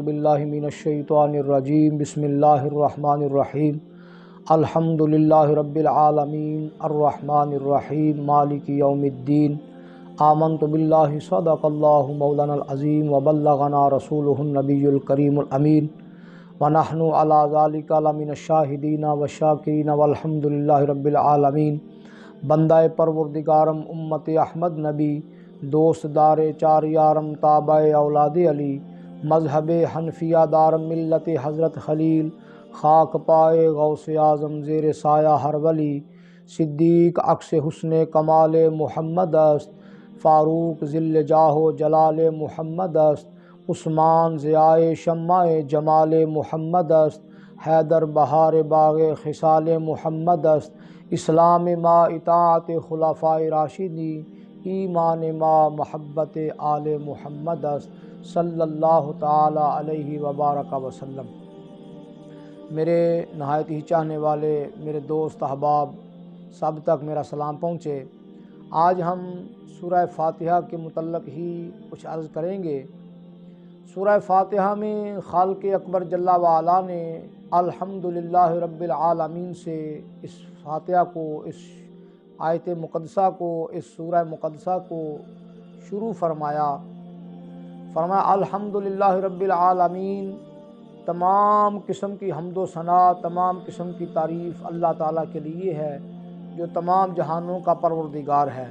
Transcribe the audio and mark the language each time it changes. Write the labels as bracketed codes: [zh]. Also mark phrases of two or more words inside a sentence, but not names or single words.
[ar] باللہ من الشیطان الرجیم بسم اللہ الرحمن الرحیم الحمد للہ رب العالمین الرحمن الرحیم مالک یوم الدین آمنت باللہ صدق اللہ مولانا العظیم وبلغنا رسولہ النبی الکریم الامین ونحن علی ذالک لمن الشاہدین والشاکرین والحمد للہ رب العالمین۔ [fa] بندہ پروردگارم امت احمد نبی، دوست دار چار یارم تابع اولاد علی، مذہب حنفیہ دارم ملت حضرت خلیل، خاک پائے غوث اعظم زیر سایہ ہر ولی، صدیق عکس حسن کمال محمد است، فاروق ذل جاہ و جلال محمد است، عثمان ضیائے شمع جمال محمد است، حیدر بہار باغ خصال محمد است، اسلام ما اطاعت خلفائے راشدین، ایمان ما محبت آل محمد است، [ar] صلی اللہ تعالی علیہ وبارک وسلم۔ [ur] میرے نہایت ہی چاہنے والے میرے دوست احباب سب تک میرا سلام پہنچے۔ آج ہم سورہ فاتحہ کے متعلق ہی کچھ عرض کریں گے۔ سورہ فاتحہ میں خالق اکبر [ar] جل وعلا [ur] نے [ar] الحمدللہ رب العالمین [ur] سے اس فاتحہ کو، اس آیت مقدسہ کو، اس سورہ مقدسہ کو شروع فرمایا [ar] الحمدللہ رب العالمین، [ur] تمام قسم کی حمد و ثنا، تمام قسم کی تعریف اللہ تعالیٰ کے لیے ہے جو تمام جہانوں کا پروردگار ہے۔